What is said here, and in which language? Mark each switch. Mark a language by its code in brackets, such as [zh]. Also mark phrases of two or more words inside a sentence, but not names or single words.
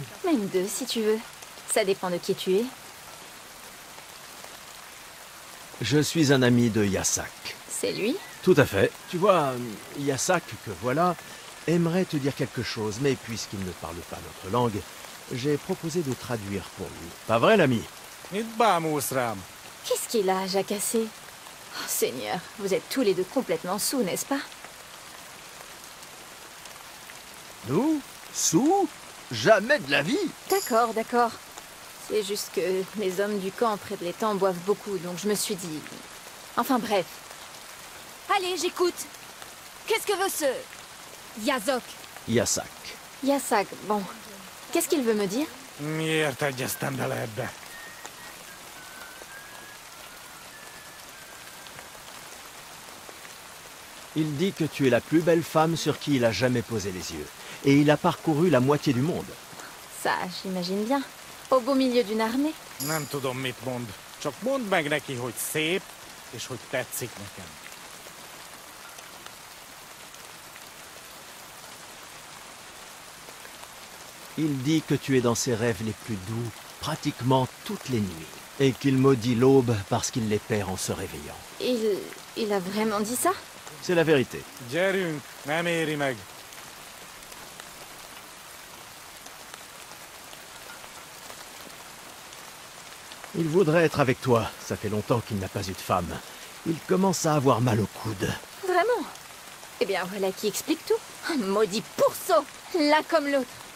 [fr] Même deux, si tu veux. Ça dépend de qui tu es. Je suis un ami de Yasak. C'est lui? Tout à fait. Tu vois, Yasak, que voilà, aimerait te dire quelque chose, mais puisqu'il ne parle pas notre langue, j'ai proposé de traduire pour lui. Pas vrai, l'ami? [hu] Mit bámulsz rám? [fr] Qu'est-ce qu'il a à jacasser? Oh, Seigneur, vous êtes tous les deux complètement saouls, n'est-ce pas? Nous? Sous? Jamais de la vie! D'accord, d'accord. C'est juste que les hommes du camp près de l'étang boivent beaucoup, donc je me suis dit... Enfin bref. Allez, j'écoute. Qu'est-ce que veut ce... Yazok? Yasak. Yasak, bon. Qu'est-ce qu'il veut me dire? [hu] Miért egyeztem bele ebbe? [fr] Il dit que tu es la plus belle femme sur qui il a jamais posé les yeux. Et il a parcouru la moitié du monde. Ça, j'imagine bien. Au beau milieu d'une armée. [hu] Nem tudom, mit mond. Csak mondd meg neki, hogy szép, és hogy tetszik nekem. [fr] Il dit que tu es dans ses rêves les plus doux, pratiquement toutes les nuits. Et qu'il maudit l'aube parce qu'il les perd en se réveillant. Il a vraiment dit ça? C'est la vérité. [hu] Gyerünk, nem éri meg. [fr] Il voudrait être avec toi. Ça fait longtemps qu'il n'a pas eu de femme. Il commence à avoir mal au coude. Vraiment? Eh bien, voilà qui explique tout. Maudit pourceau, l'un comme l'autre.